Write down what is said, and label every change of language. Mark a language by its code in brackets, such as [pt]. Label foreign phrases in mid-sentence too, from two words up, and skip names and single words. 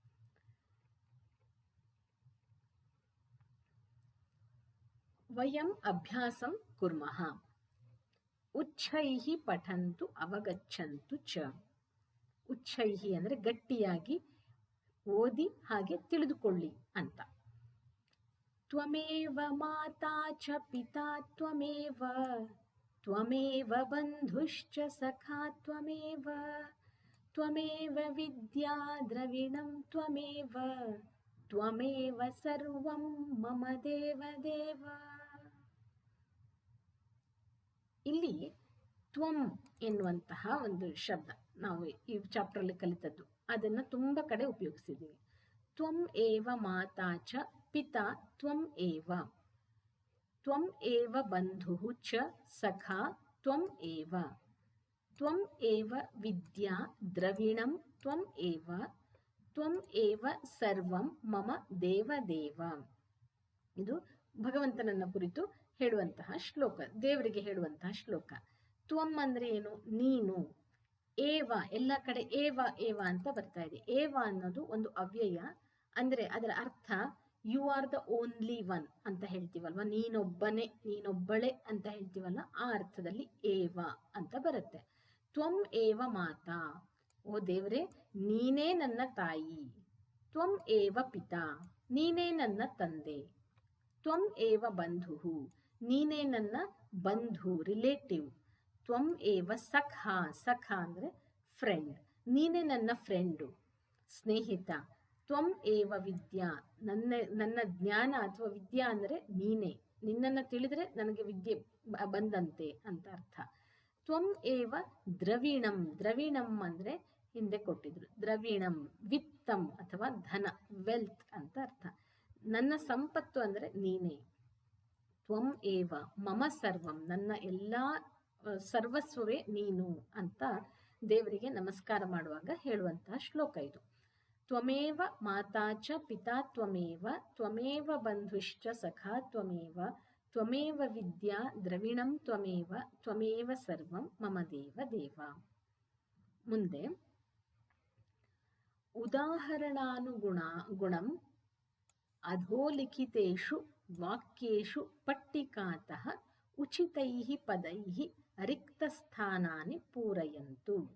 [sa] ವಯಂ ಅಭ್ಯಾಸಂ ಕುರ್ಮಃ. ಉಚ್ಛೈಹಿ ಪಠಂತು ಅವಗಚ್ಚಂತು ಚ. [kn] ಉಚ್ಛೈಹಿ ಅಂದ್ರೆ ಗಟ್ಟಿಯಾಗಿ ಓದಿ ಹಾಗೆ ತಿಳಿದುಕೊಳ್ಳಿ ಅಂತ. [sa] ತ್ವಮೇವ ಮಾತಾ ಚ ಪಿತಾ ತ್ವಮೇವ, ತ್ವಮೇವ ಬಂಧುಶ್ಚ ಸಖಾ ತ್ವಮೇವ, ತ್ವಮೇವ ವಿದ್ಯಾ ದ್ರವಿಣಂ ತ್ವಮೇವ, ತ್ವಮೇವ ಸರ್ವಂ ಮಮ ದೇವ ದೇವ. [kn] ಇಲ್ಲಿ ತ್ವಂ ಎನ್ನುವಂತಹ ಒಂದು ಶಬ್ದ ನಾವು ಈ ಚಾಪ್ಟರ್ ಅಲ್ಲಿ ಕಲಿತದ್ದು, ಅದನ್ನ ತುಂಬಾ ಕಡೆ ಉಪಯೋಗಿಸಿದ್ದೀವಿ. [sa] ತ್ವಂ ಏವ ಮಾತಾ ಚ ಪಿತಾ ತ್ವಂ ಏವ, ತ್ವಂ ಏವ ಬಂಧುಃ ಚ ಸಖಾ ತ್ವಂ ಏವ, ತ್ವಂ ಏವ ವಿದ್ಯಾ ದ್ರವಿಣಂ ತ್ವಂ ಏವ, ತ್ವಂ ಏವ ಸರ್ವಂ ಮಮ ದೇವ ದೇವ. [kn] ಇದು ಭಗವಂತನನ್ನ ಕುರಿತು ಹೇಳುವಂತಹ ಶ್ಲೋಕ, ದೇವರಿಗೆ ಹೇಳುವಂತಹ ಶ್ಲೋಕ. ತ್ವಂ ಅಂದ್ರೆ ಏನು? ನೀನು. ಏವ, ಎಲ್ಲ ಕಡೆ ಏವ ಏವ ಅಂತ ಬರ್ತಾ ಇದೆ. ಏವ ಅನ್ನೋದು ಒಂದು ಅವ್ಯಯ, ಅಂದ್ರೆ ಅದರ ಅರ್ಥ [en] you are the only one [kn] ಅಂತ ಹೇಳ್ತೀವಲ್ವ, ನೀನೊಬ್ಬನೇ ನೀನೊಬ್ಬಳೆ ಅಂತ ಹೇಳ್ತೀವಲ್ಲ, ಆ ಅರ್ಥದಲ್ಲಿ ಏವ ಅಂತ ಬರುತ್ತೆ. [sa] ತ್ವಂ ಏವ ಮಾತಾ, [kn] ಓ ದೇವರೇ ನೀನೇ ನನ್ನ ತಾಯಿ. [sa] ತ್ವಂ ಏವ ಪಿತಾ, [kn] ನೀನೇ ನನ್ನ ತಂದೆ. [sa] ತ್ವಂ ಏವ ಬಂಧುಃ, [kn] ನೀನೇ ನನ್ನ ಬಂಧು ರಿಲೇಟಿವ್. [sa] ತ್ವಂ ಏವ ಸಖಾ, [kn] ಸಖಾ ಅಂದ್ರೆ ಫ್ರೆಂಡ್, ನೀನೇ ನನ್ನ ಫ್ರೆಂಡು ಸ್ನೇಹಿತ. [sa] ತ್ವಂ ಏವ ವಿದ್ಯಾ, [kn] ನನ್ನ ಜ್ಞಾನ ಅಥವಾ ವಿದ್ಯಾ ಅಂದ್ರೆ ನೀನೇ, ನಿನ್ನನ್ನು ತಿಳಿದ್ರೆ ನನಗೆ ವಿದ್ಯೆ ಬಂದಂತೆ ಅಂತ ಅರ್ಥ. [sa] ತ್ವಂ ಏವ ದ್ರವಿಣಂ, [kn] ದ್ರವಿಣಂ ಅಂದ್ರೆ ಹಿಂದೆ ಕೊಟ್ಟಿದ್ರು, [sa] ದ್ರವಿಣಂ ವಿತ್ತಂ [kn] ಅಥವಾ ಧನ, ವೆಲ್ತ್ ಅಂತ ಅರ್ಥ. ನನ್ನ ಸಂಪತ್ತು ಅಂದ್ರೆ ನೀನೇ. [sa] ತ್ವಂ ಏವ ಮಮ ಸರ್ವಂ, [kn] ನನ್ನ ಎಲ್ಲಾ ಸರ್ವಸ್ವವೇ ನೀನು ಅಂತ ದೇವರಿಗೆ ನಮಸ್ಕಾರ ಮಾಡುವಾಗ ಹೇಳುವಂತಹ ಶ್ಲೋಕ ಇದು. [sa] ತ್ವಮೇವ ಮಾತಾ ಚ ಪಿತಾ ತ್ವಮೇವ, ತ್ವಮೇವ ಬಂಧುಶ್ಚ ಸಖಾ ತ್ವಮೇವ, ತ್ವಮೇವ ವಿದ್ಯಾ ದ್ರವಿಣಂ ತ್ವಮೇವ, ತ್ವಮೇವ ಸರ್ವಂ ಮಮ ದೇವ ದೇವ. ಮುಂದೆ ಉದಾಹರಣಾನುಗುಣಂ ಅಧೋಲಿಖಿತೇಷು ವಾಕ್ಯೇಷು ಪಟ್ಟಿಕಾತಃ ಉಚಿತೈಃ ಪದೈಃ ರಿಕ್ತಸ್ಥಾನಾನಿ ಪೂರಯಂತು.